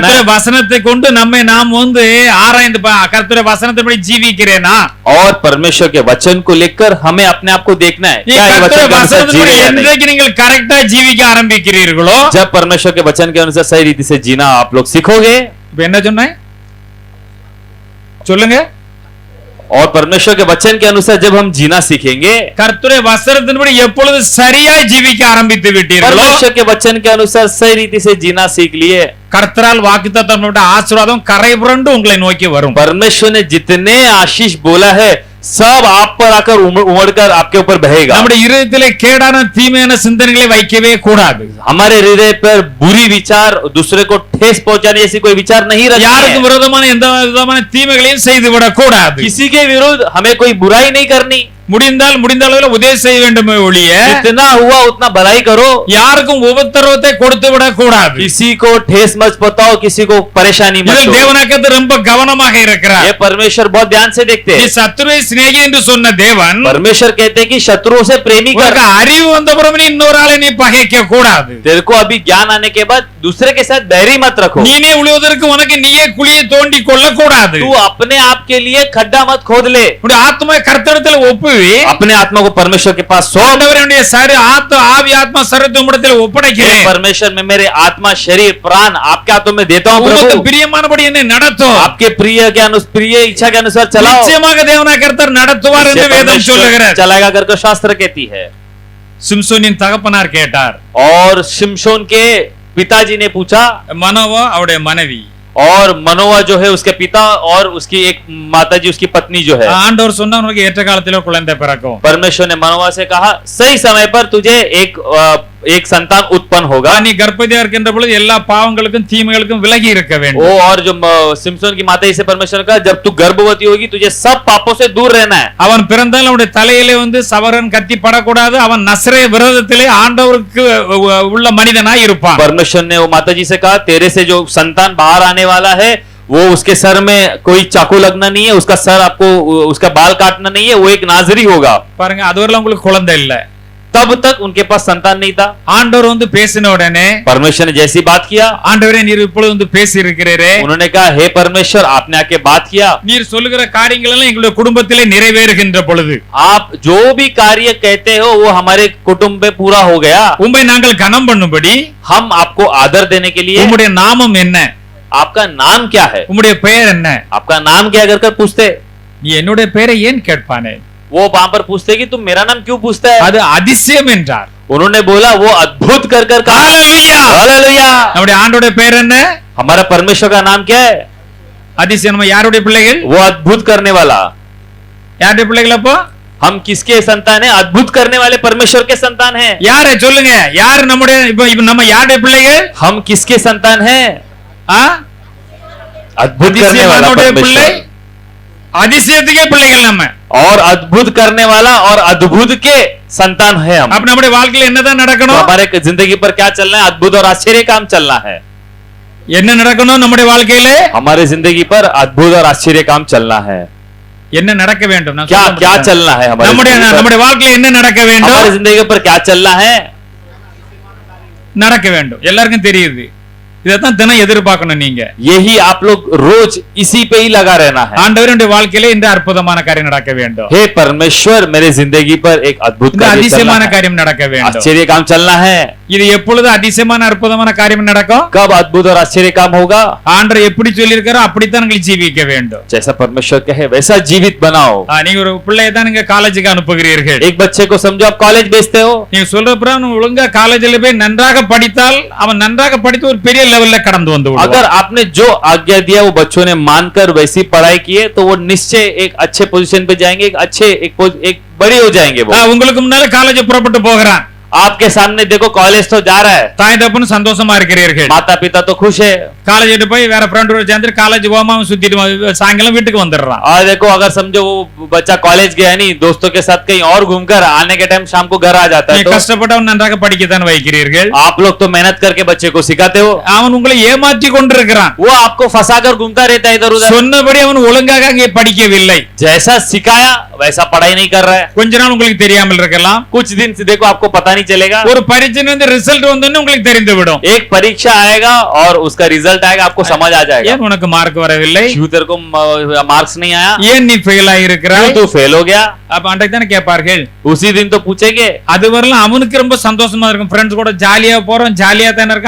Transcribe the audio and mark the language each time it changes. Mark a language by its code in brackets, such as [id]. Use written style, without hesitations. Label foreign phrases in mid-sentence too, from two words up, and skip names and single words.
[ta] கர்த்தருடைய [hi] है [ta] வசனத்தை கொண்டு நம்மை நாம் ஆராய்ந்து கர்த்தருடைய வசனத்தின்படி ஜீவிக்கிறேனா? [hi] और परमेश्वर के वचन को लेकर हमें अपने आप को देखना है [ta] நீ [hi] क्या ये वचन [ta] கர்த்தருடைய [hi] के अनुसार जी [ta] வசனத்தின்படி [hi] रहे हैं या नहीं? [ta] என்றைக்கு நீங்கள் கரெக்டா ஜீவிக்க ஆரம்பிக்கிறீர்களோ, [hi] जब परमेश्वर के वचन के अनुसार सही रीति से जीना आप लोग सीखोगे, [ta] இப்ப என்ன சொன்னேன் சொல்லுங்க. [hi] और परमेश्वर के वचन के अनुसार जब हम जीना सीखेंगे, [ta] கர்த்தருடைய வசனத்தின்படி எப்பொழுது சரியாய் ஜீவிக்க ஆரம்பித்து விட்டீர்களோ, [hi] परमेश्वर के वचन के अनुसार सही रीति से जीना सीख लिए, [ta] கர்த்தரால் வாக்குத்தத்தம் ஆசீர்வாதம் கரை புரண்டு உங்களை நோக்கி வரும். [hi] परमेश्वर ने जितने आशीष बोला है सब आप पर आकर उमड़कर आपके ऊपर बहेगा। [ta] நம்முடைய இருதயத்திலே கேடான தீமையான சிந்தனைகளை வைக்கவே கூடாது. [hi] हमारे हृदय पर बुरी विचार, दूसरे को ठेस पहुंचाने जैसी कोई विचार नहीं [ta] யாருக்கு [hi] रखना है। [ta] விரோதமான எந்த விதமான தீமைகளையும் செய்து விட கூடாது. [hi] किसी के विरुद्ध हमें कोई बुराई नहीं करनी, [ta] முடிந்த அளவில் உதவி செய்ய வேண்டும் ஒழிய [hi] जितना हुआ उतना भलाई करो, [ta] யாருக்கும் உபத்திரவத்தை கொடுத்து விட கூடாது. [hi] किसी को ठेस मत पहुंचाओ, किसी को परेशानी मत [ta] இதில் [hi] दो। [ta] தேவனாகத்தர் ரொம்ப கவனமாக இருக்கிறார். [hi] ये परमेश्वर बहुत ध्यान से देखते [ta] நீ [hi] हैं। [ta] சத்துருவை சிநேகி என்று சொன்ன தேவன் [hi] परमेश्वर कहते हैं कि शत्रुओं से प्रेमी कर। [ta] உனக்கு அறிவு வந்தப்புறம் நீ இன்னொரு ஆளை நீ பகைக்க கூடாது. [hi] तेरे को अभी ज्ञान आने के बाद दूसरे के साथ बैरी मत रखो। [ta] நீனே உழுவதற்கு உனக்கு நீயே குழியை தோண்டி கொள்ள கூடாது. [hi] तू अपने आप के लिए खड्डा मत खोद ले। [ta] உன்னுடைய ஆத்மாவை கர்த்தரிடத்தில் ஒப்பு. தழுவி [hi] अपने आत्मा को परमेश्वर के पास सौंप। [ta] ஆண்டவருடைய ஆவி ஆத்மா சரீரத்தை உம்மிடத்தில் ஒப்படைக்கிறேன். [hi] परमेश्वर में मेरे आत्मा शरीर प्राण आपके हाथों में देता हूं [ta] உமக்கு [hi] प्रभु। [ta] பிரியமானபடி என்னை நடத்தும். [hi] आपके प्रिय इच्छा के अनुसार चलाओ। [ta] நிச்சயமாக தேவனாகிய கர்த்தர் நடத்துவார் என்று வேதம் சொல்லுகிறது. [hi] चलाएगा करके शास्त्र कहती है। [ta] சிம்சோனின் தகப்பனார் கேட்டார். [hi] और शिमशोन के पिताजी ने पूछा, [ta] மனோவா அவருடைய மனைவி, [hi] और मनोवा जो है उसके पिता और उसकी एक माताजी उसकी पत्नी जो है, [ta] ஆண்டவர் சொன்னார் உனக்கு ஏற்ற காலத்திலே குழந்தை பிறக்கும். [hi] परमेश्वर ने मनोवा से कहा सही समय पर तुझे एक संतान उत्पन्न होगा। [ta] நீ கர்ப்பவதியா இருக்கின்ற பொழுது எல்லா பாவங்களுக்கும் தீமைகளுக்கும் விலகி இருக்க வேண்டும். [hi] वो और जो सिमसोन की माता से परमेश्वर ने कहा जब तू गर्भवती होगी तुझे सब पापों से दूर रहना है। [ta] அவன் பிறந்தால் அவனுடைய தலையிலே சவரன் கத்தி படக்கூடாது. அவன் நசரே விரதத்திலே ஆண்டவருக்கு உள்ள மனிதனாய் இருப்பான். [hi] परमेश्वर ने वो माताजी से कहा तेरे से जो संतान बाहर आने वाला है वो उसके सर में कोई चाकू लगना नहीं है, उसका सर आपको उसका बाल काटना नहीं है, वो एक नाजरी होगा। [ta] பாருங்க, அதுவரையிலும் உங்களுக்கு குழந்தை இல்ல. [hi] तब तक उनके पास संतान नहीं था। [ta] ஆண்டவர் பேசின உடனே [hi] परमेश्वर ने जैसी बात किया, [ta] ஆண்டவரே நீர் இப்பொழுது பேசி இருக்கிறீரே, [hi] उन्होंने कहा हे परमेश्वर आपने आके बात किया, [ta] நீர் சொல்லுகிற காரியங்கள் எல்லாம் எங்களுடைய குடும்பத்திலே நிறைவேறுகின்ற பொழுது [hi] आप जो भी कार्य कहते हो वो हमारे कुटुंब में पूरा हो गया। [ta] உம்மை நாங்கள் கனம் பண்ணும்படி [hi] हम आपको आदर देने के लिए, [ta] உம்முடைய நாமம் என்ன, [hi] आपका नाम क्या है, [ta] உம்முடைய பெயர் என்ன, [hi] आपका नाम क्या अगर कर पूछते, [ta] நீ என்னுடைய பெயரை ஏன் கேட்பானே, [hi] वो वहां पर पूछते कि तुम मेरा नाम क्यों पूछता है। [ta] அது அதிசயம் என்றார். [hi] उन्होंने बोला वो अद्भुत कर कहा। [ta] ஹalleluya, [hi] हालेलुया। [ta] நம்முடைய ஆண்டவருடைய பெயர் என்ன? [hi] हमारा परमेश्वर का नाम क्या है? [ta] அதிசயம். நம்ம யாருடைய பிள்ளைகள்? [hi] वो अद्भुत करने वाला। [ta] யாருடைய பிள்ளைகள்? அப்போ [hi] हम किसके संतान है? अद्भुत करने वाले परमेश्वर के संतान हैं। [ta] யாரை சொல்லுங்க, யார் நம்முடைய இப்ப நம்ம யாருடைய பிள்ளைகள்? [hi] हम किसके संतान हैं? अद्भुत करने वाला [ta] பிள்ளை, [hi] परमेश्वर [ta] அதிசயத்துக்கே பிள்ளைகள் நம்ம. [hi] और अद्भुत करने वाला और अद्भुत के संतान है हम। [ta] அப்ப நம்முடைய வாழ்க்கையில என்னதான் [hi] तो [ta] நடக்கணும்? [hi] हमारे जिंदगी पर क्या चलना है? अद्भुत और आश्चर्य काम चलना है। [ta] என்ன நடக்கணும் நம்முடைய வாழ்க்கையில? [hi] हमारे जिंदगी पर अद्भुत और आश्चर्य काम चलना है। [ta] என்ன நடக்க வேண்டும்? நான் [hi] क्या [ta] சொல்ல [hi] क्या [ta] முடியாது. [hi] चलना है हमारे [ta] நம்முடைய [hi] जिंदगी पर? [ta] நம்முடைய வாழ்க்கையில என்ன நடக்க வேண்டும்? [hi] हमारी जिंदगी पर क्या चलना है? [ta] நடக்க வேண்டும். எல்லாருக்கும் தெரியுது. இதைத்தான் தினம் எதிர்பார்க்கணும் நீங்க. [hi] यही आप लोग रोज इसी पे ही लगा रहना है। [ta] ஆண்டவருடைய வாழ்க்கையில இந்த அற்புதமான காரியம் நடக்க வேண்டும். [hi] हे परमेश्वर मेरे जिंदगी पर एक अद्भुत [ta] இந்த [hi] कार्य चलना [ta] அதிசயமான [hi] है। [ta] காரியம் நடக்க வேண்டும். [hi] आश्चर्य काम चलना है। [ta] இது எப்பொழுது அதிசயமான அற்புதமான காரியம் நடக்கும்? [hi] कब अद्भुत और आश्चर्य काम होगा? [ta] ஆண்டவர் எப்படி சொல்லியிருக்காரோ அப்படித்தான் நீங்கள் ஜீவிக்க வேண்டும். [hi] जैसा परमेश्वर कहे वैसा जीवित बनाओ। [ta] நீங்க ஒரு பிள்ளையை தான் நீங்க காலேஜுக்கு அனுப்புகிறீர்கள். [hi] एक बच्चे को समझो आप कॉलेज भेजते हो, [ta] நீங்க சொல்றப்ப ஒழுங்கா காலேஜில் போய் நன்றாக படித்தால் அவன் நன்றாக படித்து ஒரு பெரிய லெவல்ல கடந்து வந்து விடுவான். [hi] अगर आपने जो आज्ञा दिया वो बच्चों ने मानकर वैसी पढ़ाई की है तो वो निश्चय एक अच्छे पोजीशन पे जाएंगे, एक बड़े हो जाएंगे। वो [ta] உங்களுக்கு முன்னால காலேஜ் புறப்பட்டு போகிறான். [hi] आपके सामने देखो कॉलेज तो जा रहा है, [ta] தாய் தகப்பன் சந்தோஷமா இருக்கிறீர்கள். [hi] माता पिता तो खुश है। [ta] காலேஜ் போய் வேற ஃப்ரெண்டோட சேர்ந்து காலேஜ் போகாம சுத்திட்டு சாயங்காலம் வீட்டுக்கு வந்துடுறான். [hi] और देखो अगर समझो वो बच्चा कॉलेज गया नहीं, दोस्तों के साथ कहीं और घूमकर आने के टाइम शाम को घर आ जाता है, [ta] நீ [hi] तो [ta] கஷ்டப்பட்டவன் நன்றாக படிக்கத்தான் வைக்கிறீர்கள். [hi] आप लोग तो मेहनत करके बच्चे को सिखाते हो, [ta] அவன் உங்களை ஏமாற்றி கொண்டிருக்கிறான். [hi] वो आपको फंसाकर घूमता रहता है इधर उधर। [ta] சொன்னபடி அவன் ஒழுங்காக அங்கே படிக்கவில்லை. [hi] जैसा सिखाया वैसा पढ़ाई नहीं कर रहा है। [ta] கொஞ்ச நாள் உங்களுக்கு தெரியாமல் இருக்கலாம். [hi] कुछ दिन से देखो आपको पता नहीं चलेगा। [ta] ஒரு பரீட்சை ரிசல்ட் வந்தோன்னு உங்களுக்கு தெரிந்து விடும். [hi] एक परीक्षा आएगा और उसका रिजल्ट आएगा, आपको समझ आ जाएगा [ta] ஏன் உனக்கு மார்க் வரவில்லை? [hi] क्यों तेरे को मार्क्स नहीं आया, [ta] ஏன் நீ ஃபெயில் ஆயிருக்கிறாய்? [hi] क्यों तू फेल हो गया। [ta] அப்ப அன்றைக்கு தானே கேட்பார்கள். [hi] उसी दिन तो पूछेंगे। [ta] அதுவரையிலும் அவனுக்கு ரொம்ப சந்தோஷமா இருக்கும். ஃப்ரெண்ட்ஸ் கூட ஜாலியா போறோம், ஜாலியா தானே இருக்கும்.